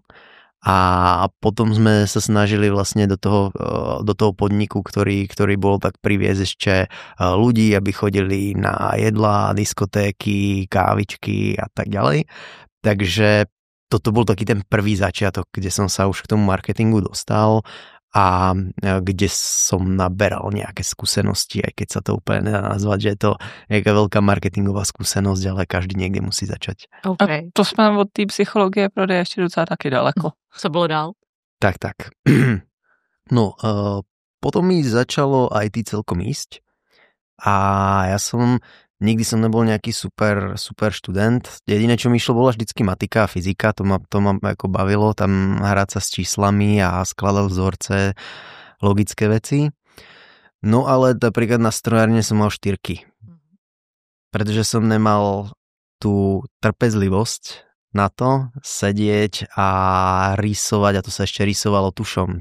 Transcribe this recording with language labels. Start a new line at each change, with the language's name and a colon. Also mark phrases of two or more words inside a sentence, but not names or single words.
Slovak: A potom sme sa snažili vlastne do toho podniku, ktorý bol, tak priviesť ešte ľudí, aby chodili na jedlá, diskotéky, kávičky a tak ďalej. Takže toto bol taký ten prvý začiatok, kde som sa už k tomu marketingu dostal a kde som naberal nejaké skúsenosti, aj keď sa to úplne nedá nazvať, že je to nejaká veľká marketingová skúsenosť, ale každý niekde musí začať.
Czech: Okay. A to jsme od té psychologie prodeje ještě docela taky daleko. Co bylo dál?
Slovak: Tak. No, potom mi začalo IT celkom ísť a ja nikdy som nebol nejaký super študent. Jediné, čo mi išlo, bola vždycky matika a fyzika, to ma ako bavilo, tam hrať sa s číslami a skladať vzorce, logické veci. No ale napríklad na strojárne som mal 4, pretože som nemal tú trpezlivosť na to sedieť a rysovať, a to sa ešte rysovalo tušom.